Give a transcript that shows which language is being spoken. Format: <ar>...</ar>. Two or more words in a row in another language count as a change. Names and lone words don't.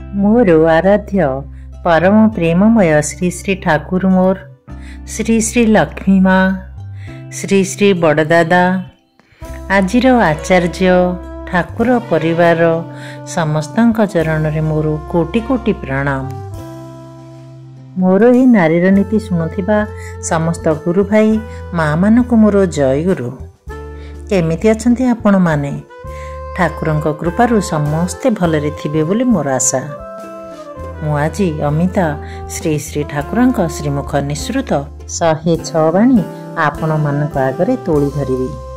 <or>ମୋର ଆରାଧ୍ୟ ପରମ ପ୍ରେମମୟ ଶ୍ରୀ ଶ୍ରୀ ଠାକୁର ମୋର ଶ୍ରୀ ଶ୍ରୀ ଲକ୍ଷ୍ମୀ ମା ଶ୍ରୀ ଶ୍ରୀ ବଡ଼ଦାଦା ଆଜିର ଆଚାର୍ଯ୍ୟ ଠାକୁର ପରିବାର ସମସ୍ତଙ୍କ ଚରଣରେ ମୋର କୋଟି କୋଟି ପ୍ରଣାମ। ମୋର ଏହି ନାରୀର ନୀତି ଶୁଣୁଥିବା ସମସ୍ତ ଗୁରୁ ଭାଇ ମା ମାନଙ୍କୁ ମୋର ଜୟ ଗୁରୁ। କେମିତି ଅଛନ୍ତି ଆପଣ ମାନେ? ଠାକୁରଙ୍କ କୃପାରୁ ସମସ୍ତେ ଭଲରେ ଥିବେ ବୋଲି ମୋର ଆଶା। ମୁଁ ଆଜି ଅମିତା ଶ୍ରୀ ଶ୍ରୀ ଠାକୁରଙ୍କ ଶ୍ରୀମୁଖ ନିଃସୃତ 106 ବାଣୀ ଆପଣ ମାନଙ୍କ ଆଗରେ ତୋଳି ଧରିବି।</or>